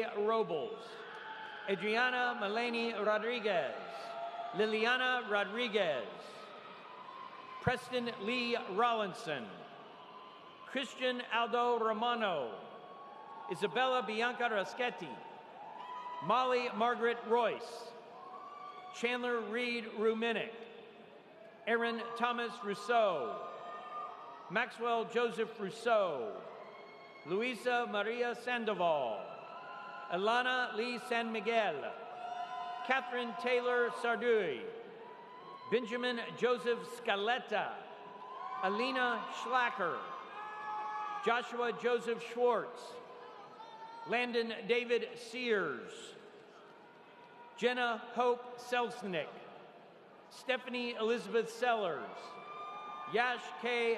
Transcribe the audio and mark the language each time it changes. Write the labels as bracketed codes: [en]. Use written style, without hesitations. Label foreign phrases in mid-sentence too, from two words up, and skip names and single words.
[en] Robles, Adriana Maleni Rodriguez, Liliana Rodriguez, Preston Lee Rollinson, Christian Aldo Romano, Isabella Bianca Raschetti, Molly Margaret Royce, Chandler Reed Ruminick, Aaron Thomas Rousseau, Maxwell Joseph Rousseau, Luisa Maria Sandoval, Alana Lee San Miguel, Catherine Taylor Sardui, Benjamin Joseph Scaletta, Alina Schlacker, Joshua Joseph Schwartz, Landon David Sears, Jenna Hope Selznick, Stephanie Elizabeth Sellers, Yash K.